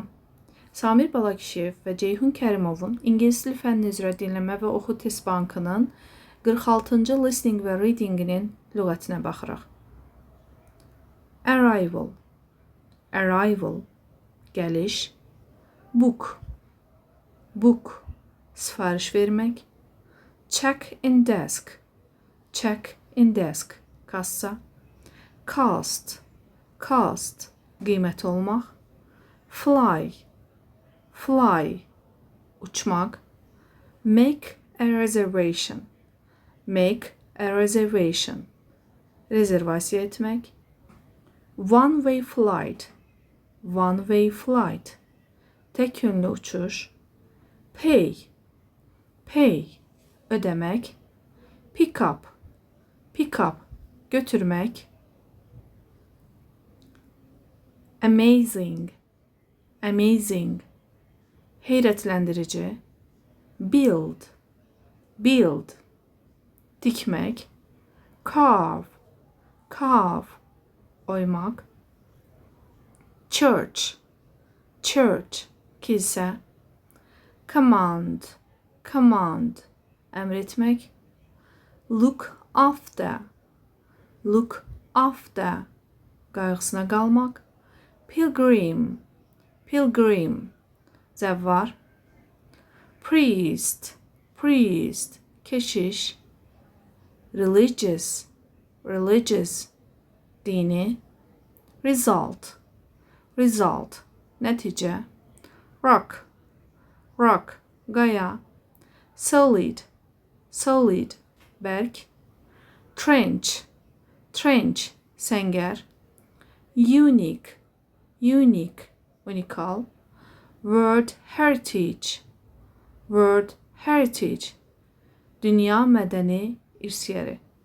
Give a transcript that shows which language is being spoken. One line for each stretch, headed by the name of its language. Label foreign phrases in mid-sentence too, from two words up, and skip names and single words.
Azerbaijani: Samir Balakişiyev və Ceyhun Kərimovun İngilis dili fənni üzrə dinləmə və oxu test bankının 46-cı listening və readinginin lüğətinə baxırıq.
English: Arrival, arrival, gəliş. Book, book,
Azerbaijani: sifariş vermək.
English: Check in desk, check in desk,
Azerbaijani: kassa.
English: Cost, cost,
Azerbaijani: qiymət olmaq.
English: Fly, fly, uçmaq. Make a reservation, make a reservation,
Azerbaijani: rezervasiya etmək.
English: One way flight, one way flight,
Azerbaijani: tek yönlü uçuş.
English: Pay, pay, ödemək. Pick up, pick up, götürmək. Amazing, amazing, heyrətləndirici. Build, build, dikmək. Carve, carve, oymaq. Church, church, kilsə. Command, command,
Azerbaijani: əmr etmək.
English: Look after, look after,
Azerbaijani: qayğısına qalmaq.
English: Pilgrim, pilgrim, zəvvar. Priest, priest, keşiş. Religious, religious, dini. Result, result, nəticə. Rock, rock, qaya. Solid, solid,
Azerbaijani: bərk.
English: Trench, trench, səngər. Unique, unique, unikal. World heritage, world heritage,
Azerbaijani: dünya mədəni irs yeri.